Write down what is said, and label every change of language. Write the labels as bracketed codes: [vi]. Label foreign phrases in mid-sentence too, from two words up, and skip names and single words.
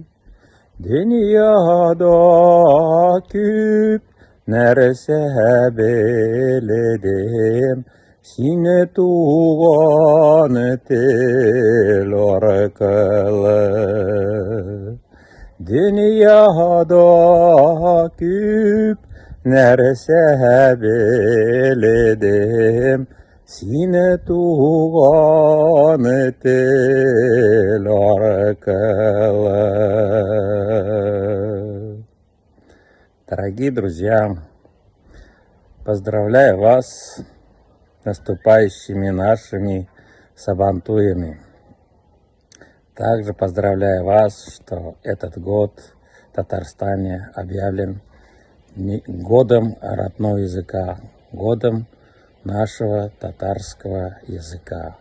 [tt] Дөньяда күп нәрсә белдем, сине туган тел аркылы. Dünyada küp нәрсә белдем, сине туган тел аркылы. [ru] Дорогие друзья, Поздравляю вас с наступающими нашими сабантуями. Также поздравляю вас, что этот год в Татарстане объявлен годом родного языка, годом нашего татарского языка.